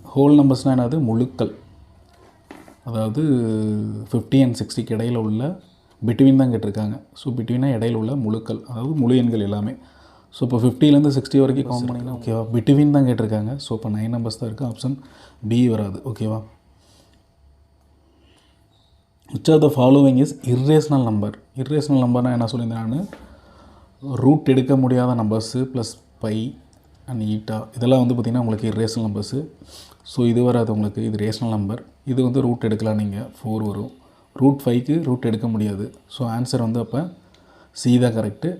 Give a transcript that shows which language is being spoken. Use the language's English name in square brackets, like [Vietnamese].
[Tamil] Whole நம்பர்ஸ்னால் என்னது, முழுக்கள். அதாவது 50 and 60க்கு இடையில் உள்ள பிட்வீன் தான் கேட்டிருக்காங்க. ஸோ பிட்வீனாக இடையில் உள்ள முழுக்கள், அதாவது முழு எண்கள் எல்லாமே. ஸோ இப்போ 50லேருந்து 60 வரைக்கும் கவுண்ட் பண்ணிங்கன்னா ஓகேவா, பிட்வீன் தான் கேட்டிருக்காங்க. ஸோ இப்போ 9 நம்பர்ஸ் தான் இருக்குது, ஆப்ஷன் பி வராது. [English] ஓகேவா, which of the following is irrational number? [Tamil] irrational நம்பர்னால் என்ன சொல்லியிருந்தேன் நான், ரூட் எடுக்க முடியாத numbers plus pi and eta இதெல்லாம் வந்து பார்த்திங்கன்னா உங்களுக்கு irrational நம்பர்ஸு. ஸோ இது வராது உங்களுக்கு, இது ரேஷனல் நம்பர். இது வந்து ரூட் எடுக்கலாம் நீங்கள், 4 வரும். ரூட் 5க்கு ரூட் எடுக்க முடியாது. ஸோ ஆன்சர் வந்து அப்போ சி தான் கரெக்டு.